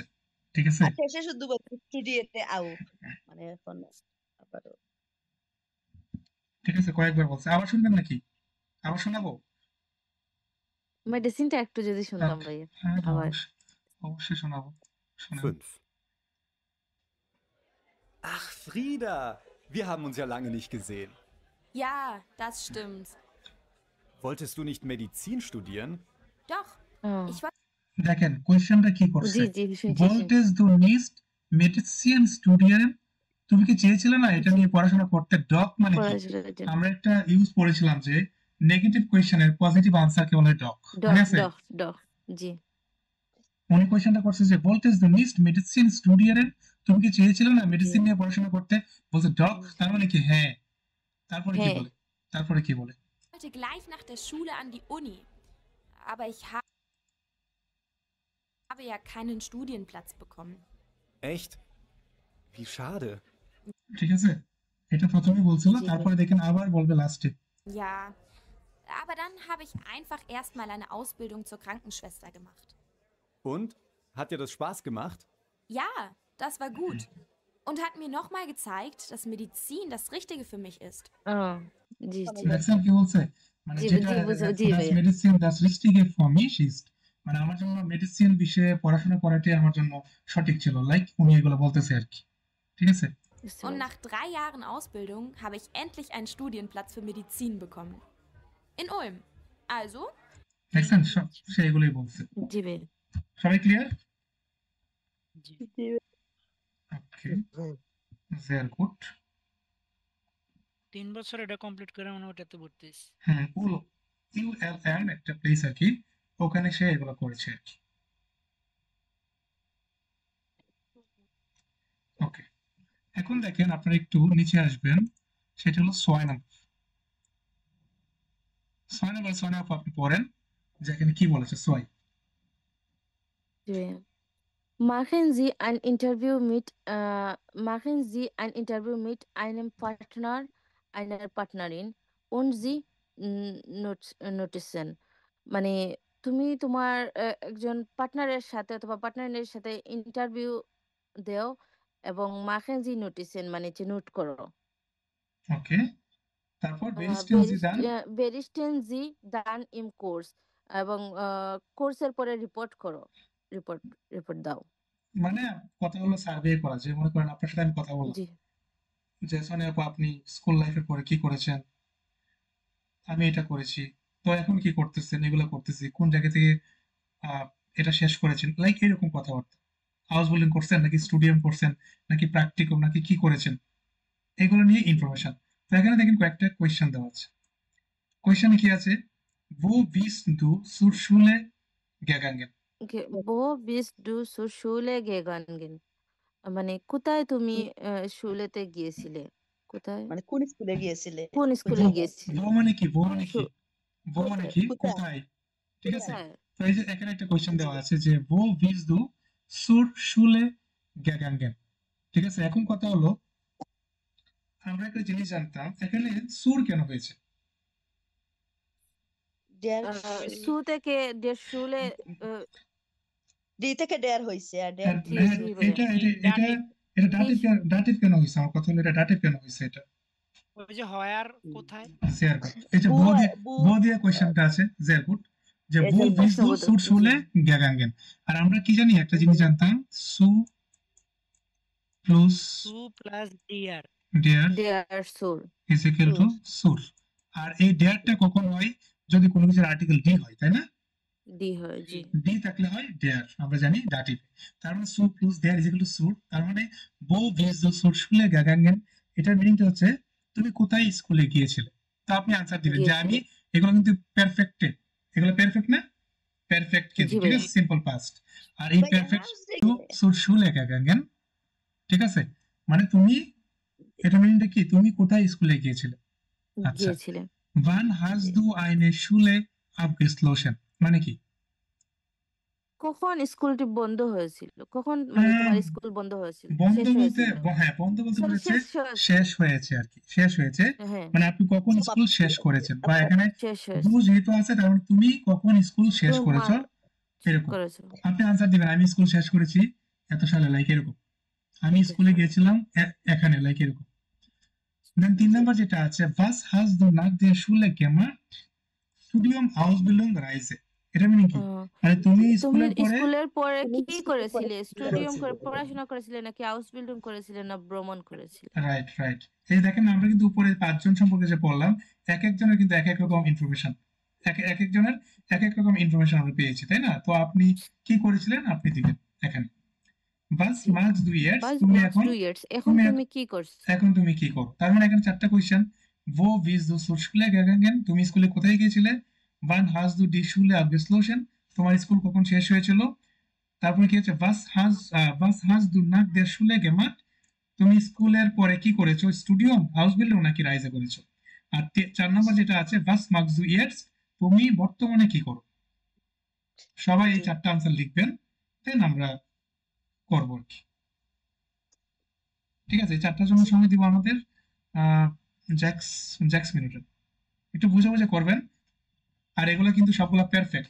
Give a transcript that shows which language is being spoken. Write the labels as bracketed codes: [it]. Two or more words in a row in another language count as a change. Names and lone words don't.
[bn] ঠিক আছে, শেষে শুধু বলছে স্টুডিওতে আও, মানে এখন আবারও ঠিক আছে, কয়েকবার বলছে। আবার শুনবেন নাকি? আবার শোনাবো? মেডিসিনটা একটু যদি শুনতাম ভাই। হ্যাঁ, আবার অবশ্যই শোনাবো। শুনেন। 5, [de] Ach, Frieda, wir haben uns ja lange nicht gesehen. Ja, das stimmt. Wolltest du nicht Medizin studieren? Doch, ich wollte [bn] দেখেন কোশ্চেনটা কি করছে। [de] Wolltest du nicht Medizin studieren, [bn] তুমি কি চেয়েছিলে না এটা নিয়ে পড়াশোনা করতে? ডক মানে কি? আমরা একটা ইউজ পড়েছিলাম যে [en] negative question's positive answer [bn] বলে ডক। মনে আছে? ডক জি। উনি কোশ্চেনটা করছে যে [de] Wolltest du nicht Medizin studieren, [bn] তুমি কি চেয়েছিলে না মেডিসিন নিয়ে পড়াশোনা করতে? বলছে ডক, তার মানে কি হ্যাঁ। তারপরে কি বলে? তারপরে কি বলে? [de] wollte gleich nach der Schule an die Uni. Aber ich habe ja keinen Studienplatz bekommen. Echt? Wie schade. [bn] ঠিক আছে, এটা প্রথমে বলছিল, তারপরে দেখেন আবার বলবে লাস্টে। [de] Ja, Aber dann habe ich einfach erstmal eine Ausbildung zur Krankenschwester gemacht. Und? Hat dir das Spaß gemacht? Ja, das war gut. Und hat mir nochmal gezeigt, dass Medizin das Richtige für mich ist. [bn] জি জি দেখছেন কি বলছে মানে জি যেটা জি জি das ভাইয়া [de] medicine das Richtige für mich ist [bn] মানে আমার জন্য মেডিসিন বিষয়ে পড়াশোনা করাটাই আমার জন্য সঠিক ছিল লাইক উনি এগুলো বলতেছে আর কি ঠিক আছে বুঝতে [de] Und [bn] পারছি [de] nach 3 Jahren Ausbildung habe ich endlich einen Studienplatz für Medizin bekommen. In Ulm. Also, [bn] দেখছেন সে এগুলোই বলছে জি ভাইয়া সবাই ক্লিয়ার জি [de] ওকে sehr gut [bn] 3 বছর এটা কমপ্লিট করে মানে ওটাতে ভর্তি হয়েছি। হুম ULM একটা প্লেস আর কি ওখানে সে এগুলো করেছে আর কি ওকে এখন দেখেন আপনারা একটু নিচে আসবেন সেটা হলো 6 নম্বর 6 নম্বর আপনি পড়েন যেখানে কি বলেছে 6 জি ভাইয়া Machen Sie ein Interview mit einem Partner, einer Partnerin und Sie notizen. মানে তুমি তোমার একজন পার্টনারের সাথে অথবা পার্টনারের সাথে ইন্টারভিউ দেও এবং [de] machen Sie notizen [bn] মানে যে নোট করো ওকে তারপর [de] berichten Sie dann berichten Sie dann im Kurs [bn] এবং কোর্সের পরে রিপোর্ট করো রিপোর্ট দাও মানে কথা হলো সার্ভে করা যে মনে করেন আপনার সাথে আমি কথা বললাম জি যে সোনিয়া আপু আপনি [en] school life [bn] পরে কি করেছেন আমি এটা করেছি তো এখন কি করতেছেন এগুলো করতেছি কোন জায়গা থেকে এটা শেষ করেছেন লাইক এরকম কথাবার্তা হাউস বিল্ডিং করছেন নাকি স্টুডিয়াম করছেন নাকি প্র্যাকটিকাম নাকি কি করেছেন এগুলো নিয়ে ইনফরমেশন তো এখানে দেখেন কয়েকটা কোয়েশ্চেন দেওয়া আছে কোয়েশ্চেনে কি আছে [de] wo bist du zur Schule gegangen Wo bist du zur Schule gegangen? [bn] মানে কোথায় তুমি স্কুলেতে গিয়েছিলে কোথায় মানে কোন স্কুলে গিয়েছিলে কোন স্কুলে গিয়েছিলে wo মানে কি wo মানে কি শু- wo মানে কি কোথায়? কোথায় ঠিক আছে কোথায় তো এই যে এখানে একটা কোয়েশ্চেন দেওয়া আছে যে [de] wo bist du zur Schule gegangen [bn] ঠিক আছে এখন কথা হলো আমরা একটা জিনিস জানতাম এখানে সুর কেন হয়েছে ডেয়ার সু থেকে [de] der Schule [bn] ডি থেকে ডেয়ার হইছে আর ডেয়ার হ্যাঁ, জি হ্যাঁ, জি ভাইয়া এটা এটা এটা এটা ডাটিভ কেন হয়েছে আমার কথা হলো এটা ডাটিভ কেন হয়েছে এটা ওই যে হয়ার কোথায় শেয়ার কর এই যে বো দিয়ে কোশ্চেনটা আছে [de] sehr gut [bn] যে এই wo যে [de] bist du [bn] প্রশ্নবোধক zur জি [de] Schule gegangen [bn] আর আমরা কি জানি একটা জিনিস জানতাম su plus টু প্লাস ডিআর der [de] der Sur [en] is equal to [bn] sur আর এই derটা কখন হয় যদি কোনো কিছুর আর্টিকেল ডি হয় তাই না ডি হয় জি ডি থাকলে হয় der আমরা জানি ডাটিভ তার মানে su plus der [en] is equal to [bn] sur তার মানে [de] wo bist du zur Schule gegangen [bn] এটার মিনিংটা হচ্ছে তুমি কোথায় স্কুলে গিয়েছিলে তো আপনি আনসার দিবেন যে আমি গিয়েছিলে এগুলো কিন্তু পারফেক্টে এগুলো পারফেক্ট না পারফেক্ট কিন্তু জি ঠিক ভাইয়া আছে [en] simple past [bn] আর এই পারফেক্ট টু [de] zur Schule gegangen [bn] ঠিক আছে মানে তুমি এটা মিনিংটা কি তুমি কোথায় স্কুলে গিয়েছিলে আচ্ছা গিয়েছিলে [de] wann hast du eine Schule abgeschlossen [bn] মানে কি কখন স্কুলটি বন্ধ হয়েছিল কখন মানে তোমার স্কুল বন্ধ হয়েছিল বন্ধ শেষ বলতে হয়েছিল হ্যাঁ বন্ধ বলতে সরি বলেছে শেষ শেষ হয়েছে আর কি শেষ হয়েছে হ্যাঁ মানে আপনি কখন স্কুল শেষ করেছেন বা এখানে শেষ দু হয়েছে যেহেতু আছে তার মানে তুমি কখন স্কুল শেষ করেছো তোমার এরকম করেছো আপনি আনসার দিবেন আমি স্কুল শেষ করেছি এত সালে লাইক এরকম আমি এত স্কুলে সালে গিয়েছিলাম এখানে লাইক এরকম দেন 3 নাম্বার যেটা আছে [de] was hast du nach der Schule gemacht Studium Ausbildung Reise [bn] এটা মিনিং কি মানে তুমি তুমি স্কুলের পরে স্কুলের পরে কি করেছিলে স্টুডিয়াম করে পড়াশোনা করেছিলে নাকি হাউস বিল্ডিং করেছিলে না ভ্রমণ করেছিলে রাইট রাইট এই দেখেন আমরা কিন্তু উপরে 5 জন সম্পর্কে যে পড়লাম এক একজনের কিন্তু এক এক রকম ইনফরমেশন এক একজনের এক এক রকম ইনফরমেশন আমরা পেয়েছি তাই না তো আপনি কি করেছিলেন আপনি দিবেন এখানে বাস মার্কস 2 ইয়ার্স বাস তুমি মার্কস এখন 2 ইয়ার্স এখন তুমি কি করছো এখন তুমি কি করো তার মানে এখানে চারটা কোশ্চেন [de] wo bist du zur Schule gegangen [bn] তুমি স্কুলে কোথায় গিয়েছিলে [de] wann hast du die Schule abgeschlossen [bn] তোমার স্কুল কখন শেষ হয়েছিল তারপরে কি হচ্ছে [de] was hast du nach der Schule gemacht [bn] তুমি স্কুলের পরে কি করেছো স্টুডিয়াম হাউস বিল্ডিং নাকি রাইজে করেছো আর 4 নম্বর যেটা আছে [de] was machst du jetzt [bn] তুমি বর্তমানে কি করো সবাই এই চারটা আনসার লিখবেন দেন আমরা করব আর কি ঠিক আছে এই চারটার জন্য সময় দিব আমাদের জ্যাক্স মিনিটের একটু বুঝে বুঝে করবেন আর এগুলো কিন্তু সবগুলো পারফেক্ট।